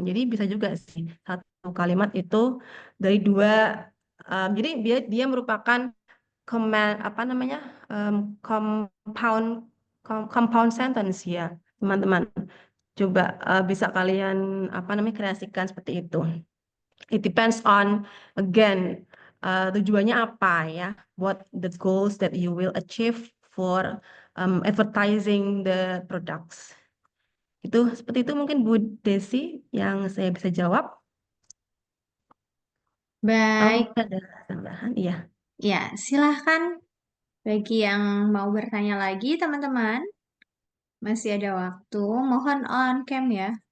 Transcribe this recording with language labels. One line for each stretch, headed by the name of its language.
Indonesian: Jadi bisa juga sih satu kalimat itu dari dua. Jadi dia merupakan command apa namanya em, compound compound sentence ya teman-teman. Coba bisa kalian apa namanya kreasikan seperti itu.
English: It depends on again
Indonesian: tujuannya apa ya.
English: What the goals that you will achieve for advertising the products.
Indonesian: Itu seperti itu mungkin Bu Desi yang saya bisa jawab. Baik, Ada tambahan? Iya. ya silahkan bagi yang mau bertanya lagi teman-teman. Masih ada waktu, mohon on cam ya.